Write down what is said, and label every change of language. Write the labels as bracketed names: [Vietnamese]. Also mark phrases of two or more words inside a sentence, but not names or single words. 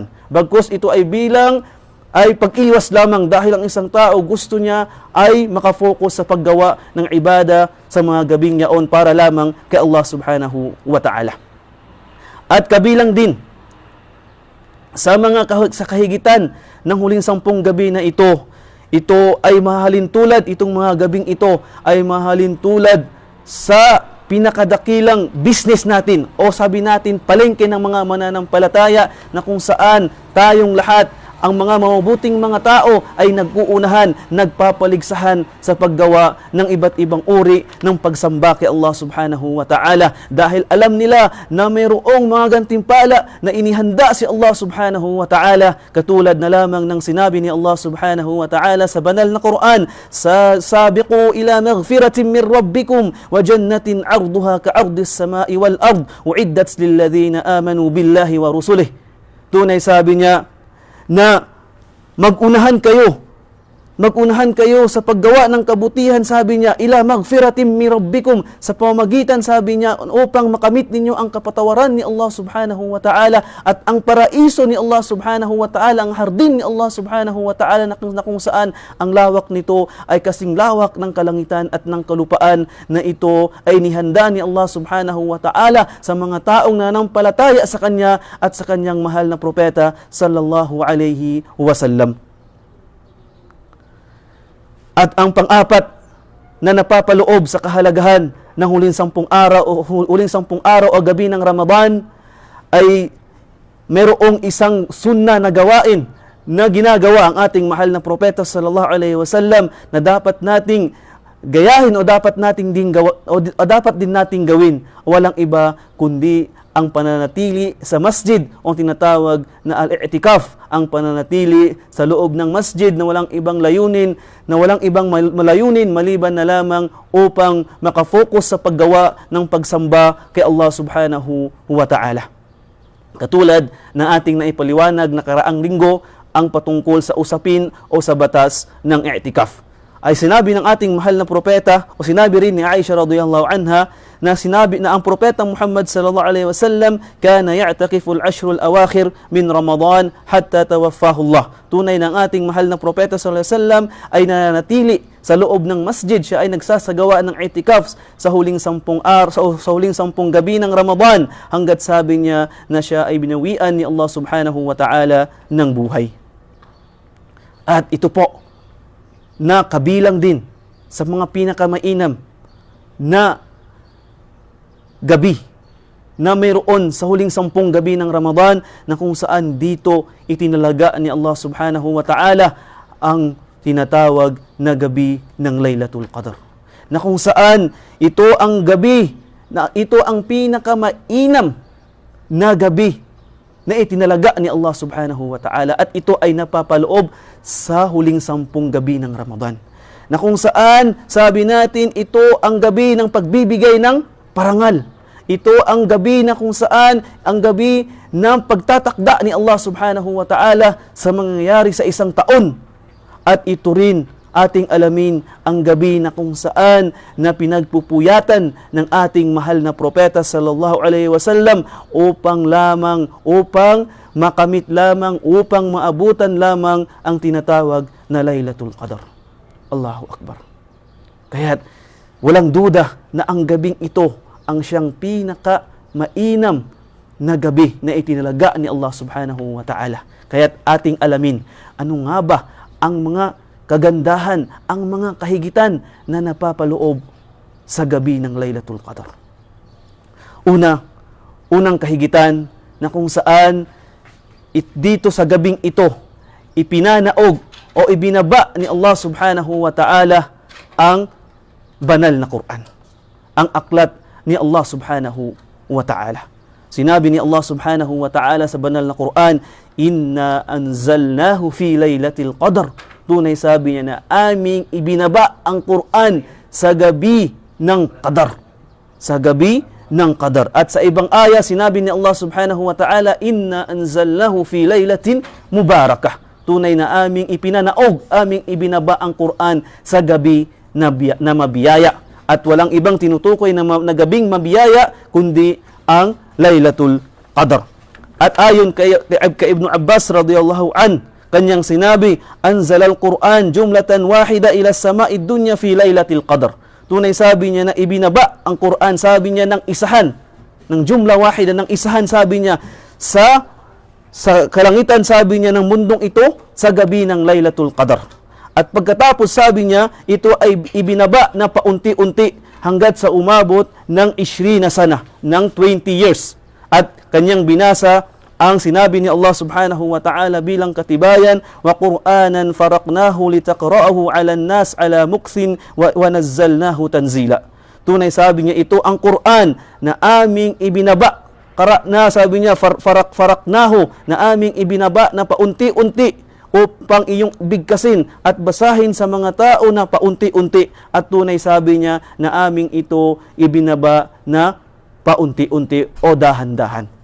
[Filipino] Bagkus ito ay pag-iwas lamang dahil ang isang tao gusto niya ay makafocus sa paggawa ng ibada sa mga gabing yaon para lamang kay [Arabic] الله سبحانه وتعالى. [Filipino] At kabilang din sa kahigitan ng huling 10 gabi na ito ay mahalin tulad, itong mga gabing ito ay mahalin tulad sa pinakadakilang business natin o sabi natin palengke ng mga mananampalataya na kung saan tayong lahat ang mga mabubuting mga tao ay nag-uunahan, nagpapaligsahan sa paggawa ng iba't ibang uri ng pagsamba kay [Arabic] الله سبحانه وتعالى. [Filipino] Dahil alam nila na mayroong mga gantimpala na inihanda si [Arabic] الله سبحانه وتعالى. [Filipino] Katulad na lamang ng sinabi ni [Arabic] الله سبحانه وتعالى [Filipino] sa banal na Quran, [Arabic] سابقوا إلى مغفرة من ربكم وجنة عرضها كعرض السماء والأرض أعدت للذين آمنوا بالله ورسله. [Filipino] Tunay sabi niya na magunahan kayo sa paggawa ng kabutihan, sabi niya, [Arabic] إلى مغفرة من ربكم, [Filipino] sa pamamagitan, sabi niya, upang makamit ninyo ang kapatawaran ni [Arabic] الله سبحانه وتعالى [Filipino] at ang paraiso ni [Arabic] الله سبحانه وتعالى, [Filipino] ang hardin ni [Arabic] الله سبحانه وتعالى [Filipino] na kung saan ang lawak nito ay kasing lawak ng kalangitan at ng kalupaan, na ito ay nihanda ni Allah subhanahu wa ta'ala sa mga taong nanampalataya sa Kanya at sa Kanyang mahal na propeta [Arabic] صلى الله عليه وسلم. [Filipino] At ang pang-apat na napapaloob sa kahalagahan ng huling 10 araw o gabi ng Ramadan ay mayroong isang sunna na gawain na ginagawa ang ating mahal na propeta [Arabic] صلى الله عليه وسلم [Filipino] na dapat nating gayahin o dapat din nating gawin. Walang iba kundi ang pananatili sa masjid o tinatawag na al-i'tikaf, ang pananatili sa loob ng masjid na walang ibang malayunin maliban na lamang upang makafocus sa paggawa ng pagsamba kay [Arabic] الله سبحانه وتعالى. [Filipino] Katulad na ating naipaliwanag na karaang linggo ang patungkol sa usapin o sa batas ng i'tikaf. Ay sinabi ng ating mahal na propeta o sinabi rin ni Aisha [Arabic] رضي الله عنها [Filipino] na sinabi na ang propeta Muhammad [Arabic] صلى الله عليه وسلم كان يعتكف العشر الأواخر من رمضان حتى توفاه الله. [Filipino] Tunay ng ating mahal na propeta [Arabic] صلى الله عليه وسلم [Filipino] ay nananatili sa loob ng masjid, siya ay nagsasagawa ng i'tikaf sa huling 10 gabi ng Ramadan hangga't sabi niya na siya ay binawian ni [Arabic] الله سبحانه وتعالى [Filipino] ng buhay. At ito po na kabilang din sa mga pinakamainam na gabi na mayroon sa huling 10 gabi ng Ramadan na kung saan dito itinalaga ni [Arabic] الله سبحانه وتعالى [Filipino] ang tinatawag na gabi ng Laylatul Qadr. Na kung saan ito ang gabi, na ito ang pinakamainam na gabi na itinalaga ni [Arabic] الله سبحانه وتعالى [Filipino] at ito ay napapaloob sa huling 10 gabi ng Ramadan. Na kung saan, sabi natin, ito ang gabi ng pagbibigay ng parangal. Ito ang gabi na kung saan, ang gabi ng pagtatakda ni [Arabic] الله سبحانه وتعالى [Filipino] sa mangyayari sa isang taon. At ito rin ating alamin ang gabi na kung saan na pinagpupuyatan ng ating mahal na propeta [Arabic] صلى الله عليه وسلم [Filipino] upang makamit lamang, upang maabutan lamang ang tinatawag na Laylatul Qadr. [Arabic] الله أكبر. [Filipino] Kaya't walang duda na ang gabing ito ang siyang pinaka-mainam na gabi na itinalaga ni [Arabic] الله سبحانه وتعالى. [Filipino] Kaya't ating alamin, ano nga ba ang mga kagandahan, ang mga kahigitan na napapaloob sa gabi ng Laylatul Qadr. Unang kahigitan na kung saan dito sa gabing ito, ipinanaog o ibinaba ni [Arabic] الله سبحانه وتعالى [Filipino] ang banal na Quran. Ang aklat ni [Arabic] الله سبحانه وتعالى. [Filipino] Sinabi ni [Arabic] الله سبحانه وتعالى [Filipino] sa banal na Quran, [Arabic] "إنا أنزلناه في ليلة القدر." [Filipino] Tunay sabi niya na aming ibinaba ang Quran sa gabi ng Qadar. Sa gabi ng Qadar. At sa ibang aya, sinabi ni [Arabic] الله سبحانه وتعالى, "إنا أنزلناه في ليلة مباركة." [Filipino] Tunay na aming ipinanaog, aming ibinaba ang Quran sa gabi na mabiyaya. At walang ibang tinutukoy na gabing mabiyaya, kundi ang Laylatul Qadr. At ayon kay Ibn Abbas [Arabic] رضي الله عن, [Filipino] kanyang sinabi, [Arabic] أنزل القرآن جملة واحدة إلى سماء الدنيا في ليلة القدر. [Filipino] Tunay sabi niya na ibinaba ang Quran, sabi niya ng isahan, ng [Arabic] جملة واحدة, [Filipino] ng isahan sabi niya sa kalangitan, sabi niya ng mundong ito sa gabi ng Lailatul Qadr. At pagkatapos sabi niya, ito ay ibinaba na paunti-unti hanggat sa umabot ng 20 na sana, ng 20 years. At kanyang binasa ang sinabi ni [Arabic] الله سبحانه وتعالى [Filipino] bilang katibayan, [Arabic] وقرآنا فرقناه لتقرأه على الناس على مكث ونزلناه تنزيلا. [Filipino] Tunay sabi niya, ito ang Qur'an na aming ibinaba. Qara'na, sabi niya, faraqnahu, na aming ibinaba na paunti-unti upang iyong bigkasin at basahin sa mga tao na paunti-unti. At tunay sabi niya na aming ito ibinaba na paunti-unti o dahan-dahan.